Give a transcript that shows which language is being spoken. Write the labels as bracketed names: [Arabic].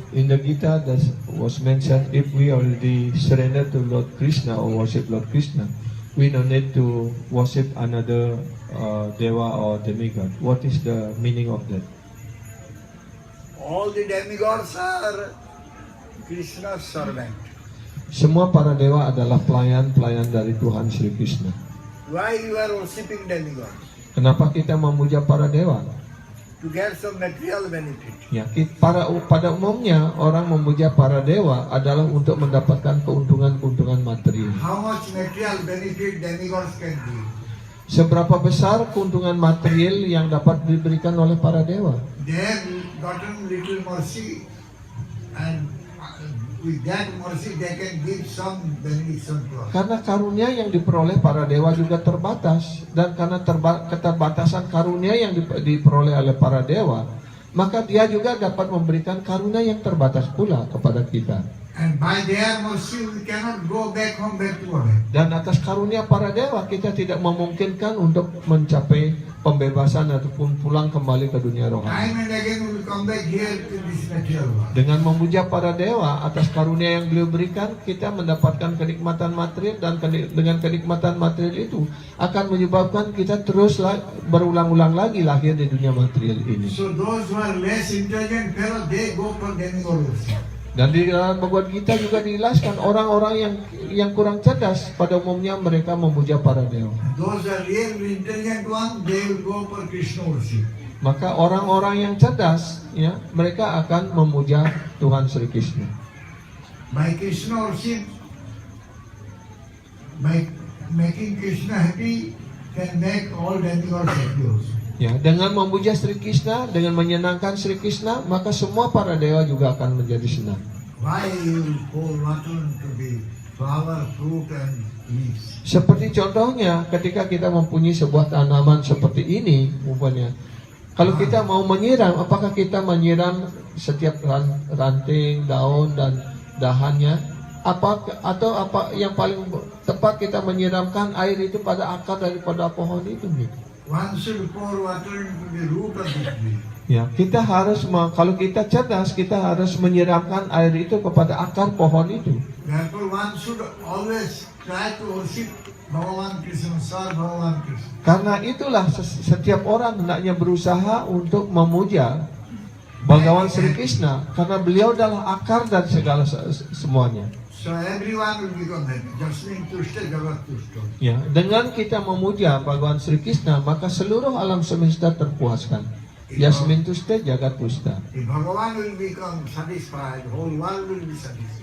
[English] In the Gita, that was mentioned, if we already surrender to Lord Krishna or worship Lord Krishna, we don't need to worship another deva or demigod. What is the meaning of that? All the demigods are Krishna's servant. [Indonesian] Semua para dewa adalah pelayan-pelayan dari Tuhan Sri Krishna. [English] Why you are worshipping demigods? [Indonesian] Kenapa kita memuja para dewa? [English] To get some material benefit. [Indonesian] Ya, pada umumnya orang memuja para dewa adalah untuk mendapatkan keuntungan-keuntungan material. [English] How much material benefit demigods can give? [Indonesian] Seberapa besar keuntungan material yang dapat diberikan oleh para dewa? [English] They have gotten little mercy, and with that mercy they can give some benediction to us. [Indonesian] Karena karunia yang diperoleh para dewa juga terbatas, dan karena keterbatasan karunia yang diperoleh oleh para dewa, maka dia juga dapat memberikan karunia yang terbatas pula kepada kita. [English] And by their mercy we cannot go back home back to our head. [Indonesian] Dan atas karunia para dewa kita tidak memungkinkan untuk mencapai pembebasan ataupun pulang kembali ke dunia rohani. [English] Time and again we will come back here to this material world. [Indonesian] Dengan memuja para dewa atas karunia yang beliau berikan, kita mendapatkan kenikmatan material, dan dengan kenikmatan material itu akan menyebabkan kita terus berulang-ulang lagi lahir di dunia material ini. [English] So those who are less intelligent fellows, they go for demigod worship. [Indonesian] Dan di dalam Bhagavad Gita juga dijelaskan orang-orang yang kurang cerdas pada umumnya mereka memuja para dewa. [English] Those are really intelligent ones, they will go for Krishna worship. [Indonesian] Maka orang-orang yang cerdas, ya, mereka akan memuja Tuhan Sri Krishna. [English] By Krishna worship, by making Krishna happy, can make all demigods happy also. [Indonesian] Ya, dengan memuja Sri Krishna, dengan menyenangkan Sri Krishna, maka semua para dewa juga akan menjadi senang. [English] Why you pour water to the flower, fruit and leaves? [Indonesian] Seperti contohnya ketika kita mempunyai sebuah tanaman seperti ini, umpamanya. Kalau kita mau menyiram, apakah kita menyiram setiap ranting, daun dan dahannya? Atau yang paling tepat kita menyiramkan air itu pada akar daripada pohon itu? [English] One should pour water into the root of the tree. [Indonesian] Ya, kita harus kalau kita cerdas, kita harus menyiramkan air itu kepada akar pohon itu. [English] Therefore, one should always try to worship Bhagavan Krishna, serve Bhagavan Krishna. [Indonesian] Karena itulah setiap orang hendaknya berusaha untuk memuja Bhagavan Sri Krishna, karena beliau adalah akar dari segala semuanya. [English] So everyone will become happy. [Sanskrit] Jasmin tushta jagat tushta. [Indonesian] Ya, dengan kita memuja Bhagavan Sri Krishna, maka seluruh alam semesta terpuaskan. [Sanskrit] Yasmin tushta jagat tushta. [English] If Bhagavan will become satisfied, whole world will be satisfied.